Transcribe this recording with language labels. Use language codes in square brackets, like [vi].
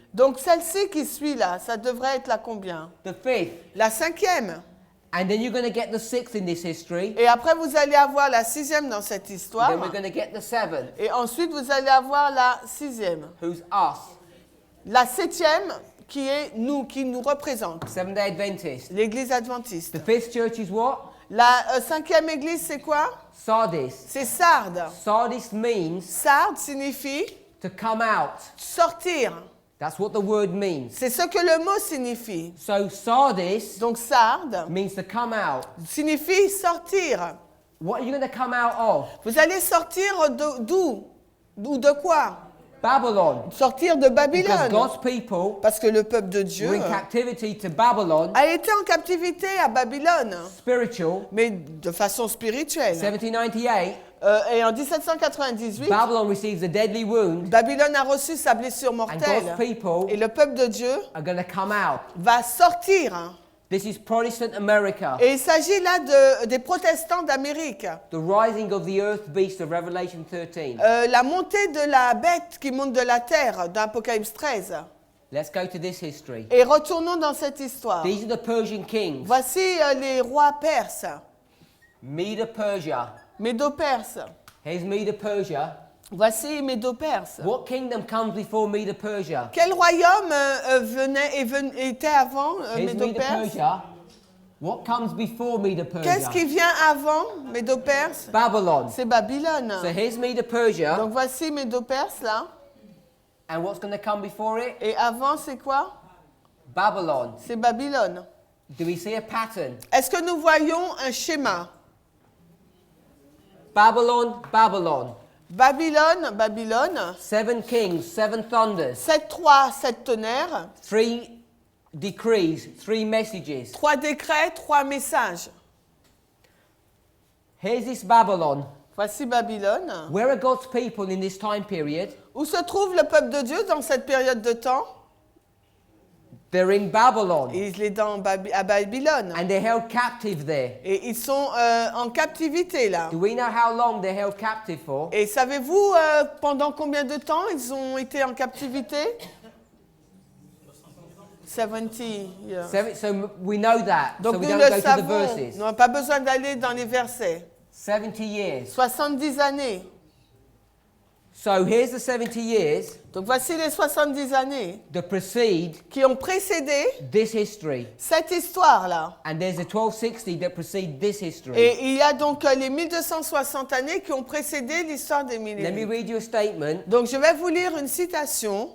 [fr] donc celle-ci qui suit là, ça devrait être la combien? [en] The 5th. [fr] La 5e. [en] And then you're going to get the 6th in this history. [fr] Et après, vous allez avoir la 6e dans cette histoire. [en] Then we're going to get the 7th, [fr] Et ensuite, vous allez avoir la 6e. [en] who's us, [fr] La 7e qui est nous, qui nous représente. [en] Seventh-day Adventist. [fr] L'église adventiste. [en] The 5th church is what? [fr] La 5e église, c'est quoi? [en] Sardis. [fr] C'est Sardes. [en] Sardis means [fr] Sardes signifie [en] to come out, [fr] sortir. [en] That's what the word means. [fr] C'est ce que le mot signifie. [en] So Sardis [fr] Donc sarde [en] means to come out. [fr] signifie sortir. [en] What are you going to come out of? [fr] Vous allez sortir d'où? Ou de quoi? [en] Babylon. [fr] Sortir de [en] Because [fr] Babylone. [en] God's people [fr] Parce que le peuple de Dieu [en] were in captivity to Babylon, [fr] a été en captivité à Babylone, [en] spiritual. [fr] mais de façon spirituelle. [en] 1798, [fr] Et en 1798, [en] Babylon receives a deadly wound, [fr] Babylone a reçu sa blessure [en] and [fr] mortelle. [en] God's people [fr] Et le peuple de Dieu [en] are going to come out. [fr] va sortir. [en] This is Protestant America, [fr] Et il s'agit là des protestants d'Amérique. [en] the rising of the earth beast of Revelation 13. [fr] La montée de la bête qui monte de la terre d'Apocalypse 13. [en] Let's go to this history. [fr] Et retournons dans cette histoire. [en] These are the Persian kings. [fr] Voici les rois perses, [en] Medo-Persia. [fr] Médo-perses. [en] Here's Medo-Persia. [fr] Voici Médo-perses. [en] What kingdom comes before Medo-Persia? [fr] Quel royaume était avant [en] Here's [fr] Médo-perses? [en] Medo-Persia. What comes before [fr] Qu'est-ce qui vient avant Médo-perses? [en] Babylon. [fr] C'est Babylone. [en] So here's Medo-Persia. [fr] Donc voici Médo-perses là. [en] And what's going to come before it? [fr] Et avant c'est quoi? [en] Babylon. [fr] C'est Babylone. [en] Do we see a pattern? [fr] Est-ce que nous voyons un schéma? [en] Babylon, Babylon. [fr] Babylone, Babylone. [en] 7 kings, 7 thunders. [fr] 7 rois, 7 tonnerres. [en] 3 decrees, 3 messages. [fr] 3 décrets, 3 messages. [en] Here's this Babylon. [fr] Voici Babylone. [en] Where are God's people in this time period? [fr] Où se trouve le peuple de Dieu dans cette période de temps? [en] They're in Babylon. [fr] Il est à Babylone. [en] And they're held captive there. [fr] Et ils sont en captivité là. [en] Do we know how long they're held captive for? [fr] Et savez-vous pendant combien de temps ils ont été en captivité? [en] 70 years. So we know that. [fr] Donc [en] So we [fr] nous [en] don't [fr] le [en] go to the [fr] savons. [en] verses. [fr] Nous n'avons pas besoin d'aller dans les versets. [en] 70 years. [fr] 70 années. [en] So here's the 70 years [fr] Donc voici les 70 années [en] that precede [fr] qui ont précédé [en] this history. [fr] cette histoire-là. [en] And there's a 1260 that precede this history. [fr] Et il y a donc les 1260 années qui ont précédé l'histoire des [en] Let me [fr] millénaires. [en] read you a statement. [fr] Donc je vais vous lire une citation,